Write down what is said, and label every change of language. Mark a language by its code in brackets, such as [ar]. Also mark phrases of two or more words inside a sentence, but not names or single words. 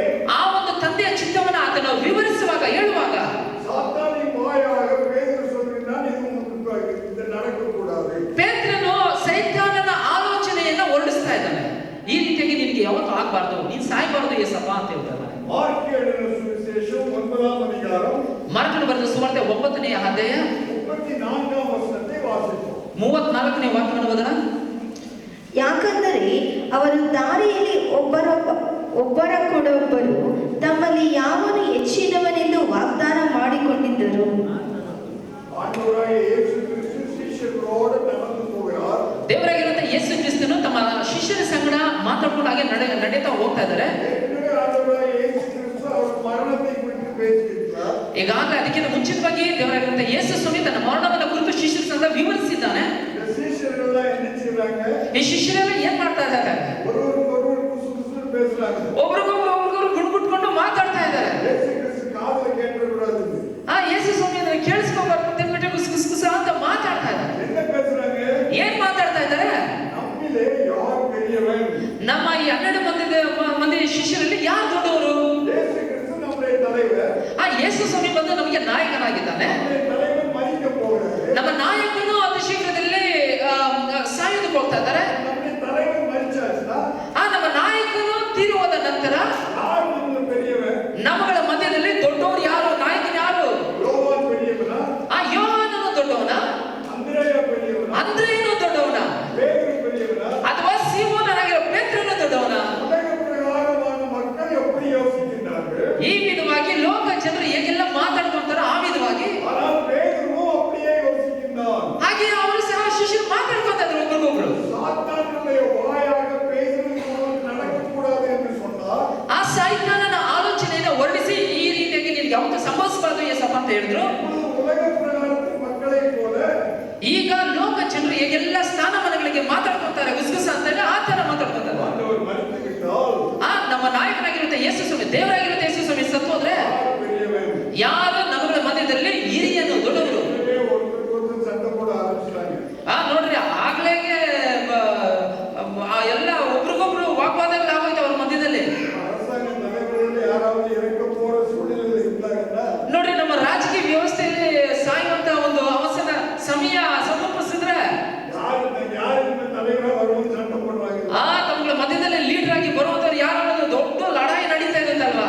[kn] ಆ ಒಂದು ತಂದೆಯ ಚಿತ್ತವನ್ನ ಆತನು ವಿವರಿಸುವಾಗ, ಹೇಳುವಾಗ [ta] சாத்தானின் வாயாக பேதுரு சொல்கிறான், இது உங்களுக்கு இது நடக்கக்கூடாது. [kn] ಪೇತ್ರನು ಸೈತಾನನ ಆಲೋಚನೆಯನ್ನ ಹೊರಡಿಸ್ತಾ ಇದ್ದಾನೆ. ಈ ರೀತಿಯಾಗಿ ನಿನಗೆ ಯಾವತ್ತೂ ಆಗ್ಬಾರ್ದು, ನೀನ್ ಸಾಯ್ಬಾರ್ದು ಯೇಸಪ್ಪ ಅಂತ ಹೇಳ್ತಾರೆ. [ta] மார்க் எழுதின சுவிசேஷம் 9ஆம் அதிகாரம் [kn] ಮಾರ್ಕನು ಬರೆದ ಸುವಾರ್ತೆ 9ನೇ ಅಧ್ಯಾಯ [ta] 34ಆம் ವಚನத்தை ವಾಸಿಸೋಣ. [kn] 34ನೇ ವಾಕ್ಯವನ್ನು ಓದೋಣ. ಯಾಕಂದರೆ ಅವರು ದಾರಿಯಲ್ಲಿ ಒಬ್ಬರ ಕೂಡೊಬ್ಬರು ತಮ್ಮಲ್ಲಿ ಯಾವನು ಹೆಚ್ಚಿನವನೆಂದು ವಾಗ್ದಾನ ಮಾಡಿಕೊಂಡಿದ್ದರು. [ta] ஆண்டவராகிய இயேசு கிறிஸ்து ಶಿಷ್ಯரோடு நடந்து போகிறார். [kn] ದೇವರಾಗಿರುವಂತ ಯೇಸು ಕ್ರಿಸ್ತನು ತಮ್ಮ ಶಿಷ್ಯರ ಸಂಗಡ ಮಾತಾಡ್ಕೊಂಡು ಹಾಗೆ ನಡೀತಾ ಹೋಗ್ತಾ ಇದ್ದಾರೆ. [ta] ஆண்டவராகிய இயேசு கிறிஸ்து அவர் மரணத்தை குறித்து பேசியிருக்கிறார். [kn] ಈಗಾಗಲೇ ಅದಕ್ಕಿಂತ ಮುಂಚಿತವಾಗಿ ದೇವರಾಗಿರುವಂತ ಯೇಸು ಸ್ವಾಮಿ ತನ್ನ ಮರಣವನ್ನ ಕುರಿತು ಶಿಷ್ಯರ ಸಂಗಡ ವಿವರಿಸಿದ್ದಾನೆ. [ta] இந்த சீஷர்கள் என்ன செய்றாங்க? [kn] ಈ ಶಿಷ್ಯರೆಲ್ಲ ಏನ್ ಮಾಡ್ತಾ ಇದ್ದಾರೆ? [ta] ஒருவருக்கொருவர் குசுகுசுன்னு பேசுறாங்க. [kn] ಒಬ್ರಿಗೊಬ್ರು ಗುಣಗುಟ್ಕೊಂಡು ಮಾತಾಡ್ತಾ ಇದ್ದಾರೆ. [ta] இயேசு கிறிஸ்து காதுல கேட்கக்கூடாது. [kn] ಯೇಸು ಸ್ವಾಮಿ ಅದನ್ನ ಕೇಳಿಸ್ಕೋಬಾರ್ದು ಅಂತ ಹೇಳ್ಬಿಟ್ಟು ಗುಸಗುಸ ಅಂತ ಮಾತಾಡ್ತಾ ಇದ್ದಾರೆ. [ta] என்ன பேசுறாங்க? [kn] ಏನ್ ಮಾತಾಡ್ತಾ ಇದ್ದಾರೆ? [ta] நம்மிலே யார் பெரியவன்? [kn] ನಮ್ಮ ಈ 12 ಮಂದಿ ಶಿಷ್ಯರಲ್ಲಿ ಯಾರು ದೊಡ್ಡವರು? [ta] இயேசு கிறிஸ்து நம்முடைய தலைவர். [kn] ಯೇಸು ಸ್ವಾಮಿ ಬಂದು ನಮಗೆ ನಾಯಕನಾಗಿದ್ದಾನೆ. [ta] நம்முடைய தலைவர் மரிக்க போகிறார். [kn] ನಮ್ಮ ನಾಯಕನು ಅತಿ ಶೀಘ್ರದಲ್ಲಿ ಸಾಯೋದಕ್ಕೆ ಹೋಗ್ತಾ ಇದ್ದಾರೆ. [ta] நம்முடைய தலைவர் மரிச்சாச்சுன்னா [kn] ನಮ್ಮ ನಾಯಕನು ತೀರುವಾದ ನಂತರ [ta] யார் நம்முடைய பெரியவன்? [kn] ನಮ್ಮಗಳ ಮಧ್ಯದಲ್ಲಿ ದೊಡ್ಡವರು ಯಾರು? ನಾಯಕನು ಯಾರು? [ta] யோவான் பெரியவனா? [kn] ಯೋಹಾನನು ದೊಡ್ಡವನ? [ta] ಅಂದ್ರೆಯ பெரியவனா? [kn] ಅಂದ್ರೇಯನು ದೊಡ್ಡವನ? [ta] பேதுரு பெரியவனா? [kn] ಅಥವಾ ಸೀಮೋನನಾಗಿರೋ ಪೇತ್ರನು ದೊಡ್ಡವನ? [ta] உலக பிரகாரமான மக்கள் எப்படி யோசிக்கின்றார்கள்? [kn] ಈ ವಿಧವಾಗಿ ಲೋಕ ಜನರು ಹೇಗೆಲ್ಲ ಮಾತಾಡ್ಕೊಂತಾರೋ ಆ ವಿಧವಾಗಿ, [ta] ஆனால் பேதுருவும் அப்படியே யோசிக்கின்றான். [kn] ಹಾಗೆ ಅವರು ಸಹ ಶಿಷ್ಯರು ಮಾತಾಡ್ಕೊಂತ ಇದ್ರು ಒಬ್ರಿಗೊಬ್ರು. [ta] சாத்தானுடைய வாயாக பேதுரு நடக்கக்கூடாது என்று சொன்னார். [kn] ಆ ಸೈತಾನನ ಆಲೋಚನೆಯನ್ನು ಹೊರಡಿಸಿ ಈ ರೀತಿಯಾಗಿ ನಿನಗೆ ಯಾವತ್ತೂ ಸಂಭವಿಸಬಾರ್ದು ಯೇಸಪ್ಪ ಅಂತ ಹೇಳಿದ್ರು. [ta] உலக பிரகாரத்து மக்களை போல [kn] ಈಗ ಲೋಕ ಜನರು ಹೇಗೆಲ್ಲ ಸ್ಥಾನಮಾನಗಳಿಗೆ ಮಾತಾಡ್ಕೊಂತಾರೆ ಗುಸ್ಗುಸ ಅಂತೇಳಿ ಆ ತರ ಮಾತಾಡ್ಕೊಂತಾರೆ. [ta] ஆண்டவர் மரித்து விட்டால் [kn] ನಮ್ಮ ನಾಯಕನಾಗಿರುತ್ತೆ ಯೇಸು ಸ್ವಾಮಿ, ದೇವರಾಗಿರುತ್ತೆ ಯೇಸು ಸ್ವಾಮಿ ಸತ್ತು ಹೋದ್ರೆ [ta] யார் பெரியவன்? [kn] ಯಾರು ನಮ್ಮಗಳ ಮಧ್ಯದಲ್ಲಿ ಹಿರಿಯನು ದೊಡ್ಡವರು? [ta] ஒருத்தருக்கு சண்டை போட ஆரம்பிச்சிட்டாங்க. [kn] ನೋಡ್ರಿ ಆಗ್ಲೇ ಎಲ್ಲ ಒಬ್ರಿಗೊಬ್ರು ವಾಗ್ವಾದಗಳು ಆಗೋಯ್ತು ಅವ್ರ ಮಧ್ಯದಲ್ಲಿ. [ta] அரசாங்க தலைவர்கள் யாராவது இறக்க போற சூழ்நிலையில் இருந்தாங்கன்னா [kn] ನೋಡ್ರಿ ನಮ್ಮ ರಾಜಕೀಯ ವ್ಯವಸ್ಥೆಯಲ್ಲಿ ಸಾಯುವಂತ ಒಂದು ಅವಸರ ಸಮಯ ಸಮೀಪಿಸಿದ್ರೆ [ta] யார் இந்த தலைவரா வரும்போது சண்டை போடுறாங்க. [kn] ತಮ್ಮಗಳ ಮಧ್ಯದಲ್ಲಿ ಲೀಡರ್ ಆಗಿ ಬರುವಂತವ್ರು ಯಾರು ದೊಡ್ಡ ಲಡಾಯಿ ನಡೀತಾ ಇದೆ